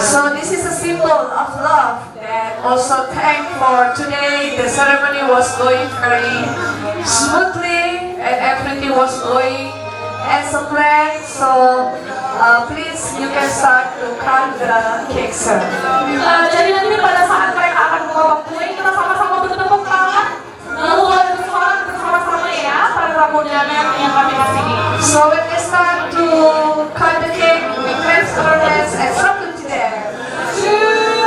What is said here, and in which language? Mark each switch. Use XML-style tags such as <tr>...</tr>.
<en>So this is a symbol of love and also thank for today. The ceremony was going very smoothly and everything was going as a plan. So please you can start to cut the cake, sir.</en> <id>Jadi nanti pada saat mereka akan membawa kue, kita sama-sama bertepuk tangan. Lalu boleh bersorak bersama-sama ya para tamu undangan yang kami kasih.</id> <en>So when we start to cut the cake, we clap our hands and something to them.</en>